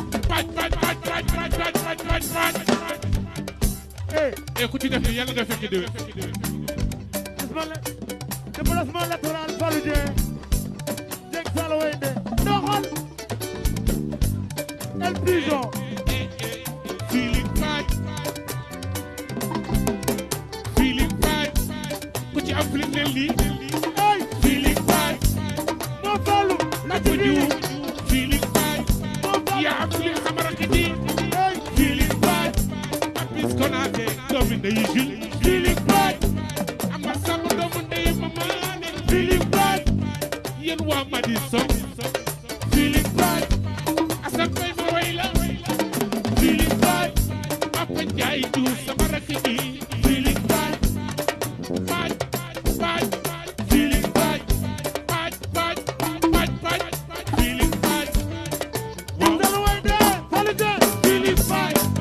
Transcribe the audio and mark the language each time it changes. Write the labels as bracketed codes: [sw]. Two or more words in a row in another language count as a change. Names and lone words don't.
[wo] Paj, paj, paj, paj, paj, paj, paj, paj, paj. Eh. Eh, ku ci def nii, yàlla nga fekk déwén. Déplacement la-, [fr] déplacement latéral, [wo] Fallou Dieng. Dieng Saala Wayndé. Doxal. El Pigeon. Eh, eh, eh, Philippe Paj. Philippe Paj. Ku ci am Philippe ne lii. Hey. Philippe Paj. Moo Fallou. La Papa ci Diouf. biir. Philippe Paj. Moo Fallou. Yaa am Philippe sama rakk ji. Hey. Philippe Paj. Papis Konaté. Doomu ndeyu Jules. Philippe Paj. Ama Samb doomu ndeyu Mama Ne. Philippe Paj. Yéen waa Madison. Philippe Paj. Assane Faye ma way la. Philippe Paj. Papa Ndiaye Diouf sama rakk ji. Philippe Paj. Paj, Paj, Philippe Paj. Paj, Paj, Paj, Paj, Philippe Paj. Waaw. Saala Wayndé. Fallou Dieng. Philippe Paj.